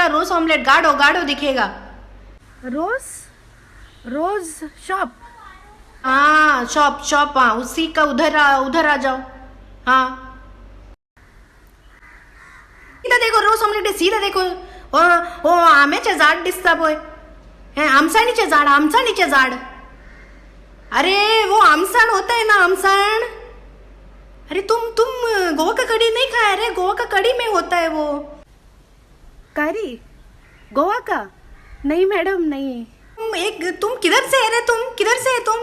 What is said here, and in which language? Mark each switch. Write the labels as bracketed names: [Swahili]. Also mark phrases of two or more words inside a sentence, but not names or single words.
[Hindi] रोज ऑमलेट गाढ़ो दिखेगा. रोज शॉप. हाँ, शॉप. हाँ, उसी का उधर आ जाओ. हाँ, सीधा देखो रोज ऑमलेट है. सीधा देखो. [Konkani] ओ आंब्याचे झाड दिसता पळय. आमसाणीचे झाड. [Hindi] अरे वो आमसाण होता है ना, आमसाण. अरे तुम गोवा का कड़ी नहीं खाया अरे गोवा का कड़ी में होता है वो। करी गोवा का? नहीं मैडम नहीं। तुम किधर से है रे? तुम किधर से है तुम?